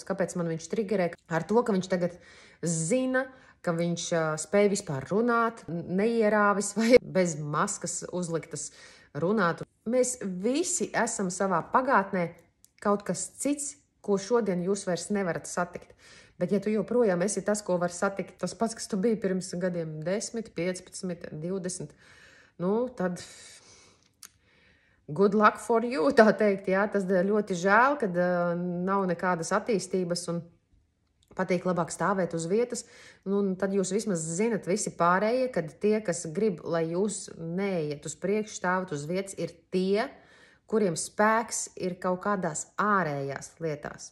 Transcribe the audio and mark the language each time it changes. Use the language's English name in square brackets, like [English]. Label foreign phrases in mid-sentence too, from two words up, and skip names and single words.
[Latvian] Kāpēc man viņš triggerē ar to, ka viņš tagad zina, ka viņš spēj vispār runāt, neierāvis vai bez maskas uzliktas runāt. Mēs visi esam savā pagātnē kaut kas cits, ko šodien jūs vairs nevarat satikt. Bet ja tu joprojām esi tas, ko var satikt, tas pats, kas tu biji pirms gadiem 10, 15, 20, tad [English] good luck for you, [Latvian] tā teikt, tas ļoti žēl, kad nav nekādas attīstības un patīk labāk stāvēt uz vietas. Tad jūs vismaz zinat visi pārējie, kad tie, kas grib, lai jūs neiet uz priekšu, stāvat uz vietas, ir tie, kuriem spēks ir kaut kādās ārējās lietās.